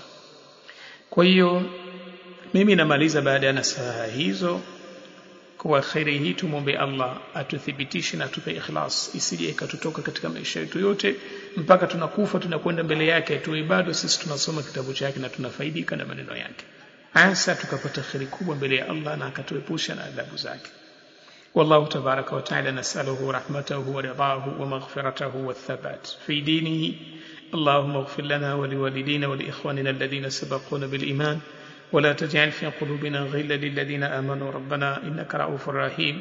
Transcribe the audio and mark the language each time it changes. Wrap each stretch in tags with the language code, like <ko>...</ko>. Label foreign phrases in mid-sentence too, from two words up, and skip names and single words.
<sw>Kwa hiyo mimi namaliza baada ya nasaha hizo kwa khairi hii. Tumuombe Allah atuthibitishe na atupe ikhlas, isije ikatutoka katika maisha yetu yote mpaka tunakufa tunakwenda mbele yake tuwe bado sisi tunasoma kitabu chake na tunafaidika na maneno yake. Asa tukapata khairi kubwa mbele ya Allah na akatuepusha na adhabu zake.</sw> <ar>والله تبارك وتعالى نسأله رحمته ورضاه ومغفرته والثبات في دينه. اللهم اغفر لنا ولوالدينا ولإخواننا الذين سبقونا بالإيمان، ولا تجعل في قلوبنا غلا للذين آمنوا ربنا إنك رؤوف رحيم.</ar>